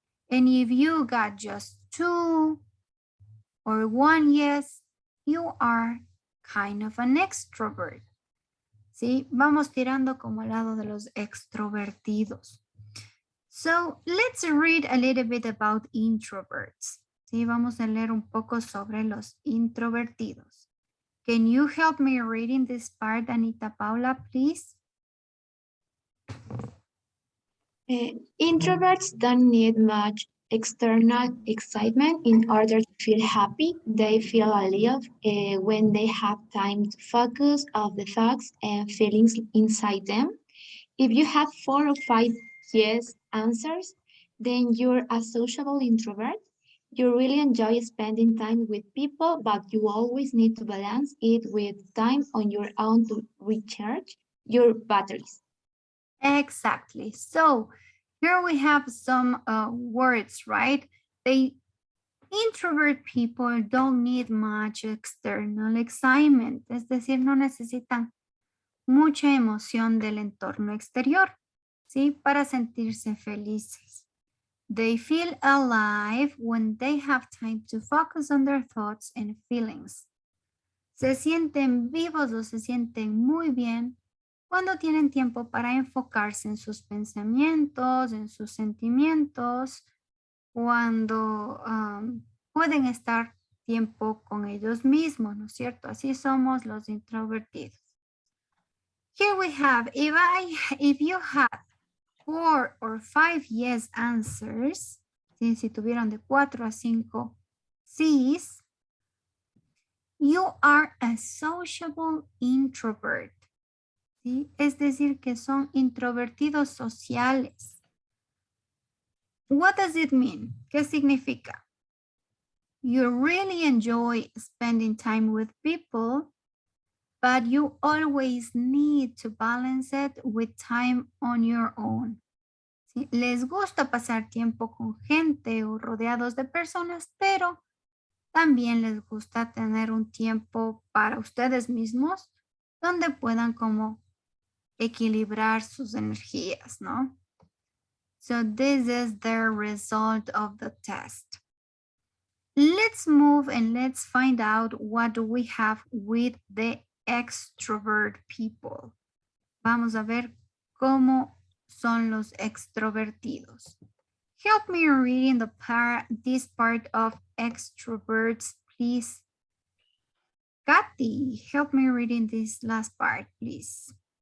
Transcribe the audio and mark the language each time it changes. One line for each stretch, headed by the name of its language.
English: And if you got just 2 or 1 yes, you are kind of an extrovert.
Spanish: ¿Sí? Vamos tirando como al lado de los extrovertidos.
English: So let's read a little bit about introverts.
Spanish: ¿Sí? Vamos a leer un poco sobre los introvertidos.
English: Can you help me reading this part, Anita Paula, please? Introverts don't need much external excitement in order to feel happy. They feel alive when they have time to focus on the thoughts and feelings inside them. If you have 4 or 5 yes answers, then you're a sociable introvert. You really enjoy spending time with people, but you always need to balance it with time on your own to recharge your batteries. Exactly. So here we have some words, right? Introvert people don't need much external excitement.
Spanish: Es decir, no necesitan mucha emoción del entorno exterior, ¿sí? Para sentirse felices.
English: They feel alive when they have time to focus on their thoughts and feelings.
Spanish: Se sienten vivos o se sienten muy bien cuando tienen tiempo para enfocarse en sus pensamientos, en sus sentimientos, cuando pueden estar tiempo con ellos mismos, ¿no es cierto? Así somos los introvertidos.
English: Here we have, if you have 4 or 5 yes answers,
Spanish: ¿sí? Si tuvieron de 4 a 5 sís,
English: you are a sociable introvert.
Spanish: ¿Sí? Es decir, que son introvertidos sociales.
English: What does it mean?
Spanish: ¿Qué significa?
English: You really enjoy spending time with people, but you always need to balance it with time on your own.
Spanish: ¿Sí? Les gusta pasar tiempo con gente o rodeados de personas, pero también les gusta tener un tiempo para ustedes mismos donde puedan como equilibrar sus energías, ¿no?
English: So this is the result of the test. Let's move and let's find out what do we have with the extrovert people.
Spanish: Vamos a ver cómo son los extrovertidos.
English: Help me reading this part of extroverts, please. Kathy, help me reading this last part, please.